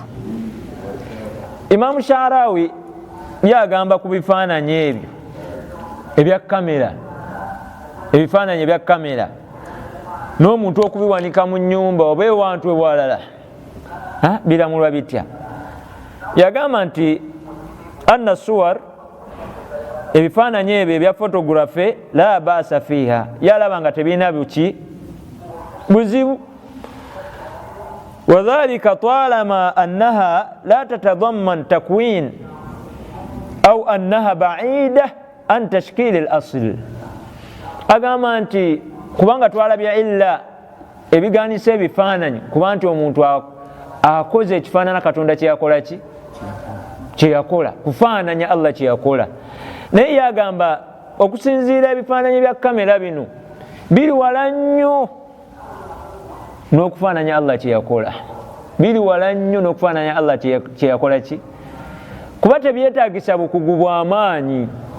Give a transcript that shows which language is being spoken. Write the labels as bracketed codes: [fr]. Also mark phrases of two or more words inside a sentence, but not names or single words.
[lg] Imamu Sharawi yagamba ku bifaananyi ebyo ebya kamera, ebifaananyi ebya kamera n'omuntu okubiwanika mu nnyumba oba ewantu ewalala biramulwa bitya. Yagamba nti [ar] أن صور, [lg] ebifaananyi ebyo ebya photography [ar] لا بأس فيها, [lg] yalaba nga tebirina buki buzibu. [ar] وذلك طالما أنها لا تتضمن تكوين أو أنها بعيدة عن تشكيل الأصل. [lg] Agamba nti kubanga twalabya illa ebiganisa ebifaananyi kuba nti omuntu akoze ekifaanana Katonda kyeyakola ki kyeyakola, kufaananya Allah kyeyakola. Naye yagamba okusinziira ebifaananyi bya kamera bino biri wala nnyo n'okufaananya Allah kyeyakola, biri wala nnyo n'okufaananya Allah kyeyakola ki, kuba tebyetaagisa bukugu bw'amaanyi.